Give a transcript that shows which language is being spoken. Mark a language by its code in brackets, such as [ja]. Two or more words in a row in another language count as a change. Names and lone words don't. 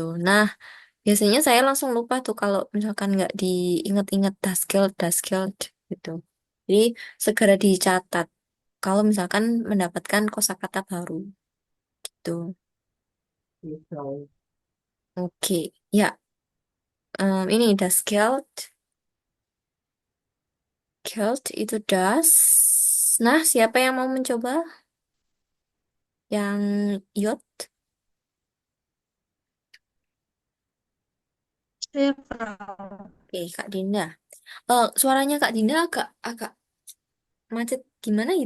[id] Nah, biasanya saya langsung lupa tuh kalau misalkan nggak diingat-ingat [de] das Geld [id] gitu. Jadi segera dicatat kalau misalkan mendapatkan kosakata baru gitu. Iya, Bro. Oke, ya. Ini [de] das Geld. [id] Geld itu das. Nah, siapa yang mau mencoba? Yang Yot? Saya perahu. Oke, Kak Dinda. Suaranya Kak Dinda agak agak macet gimana gitu.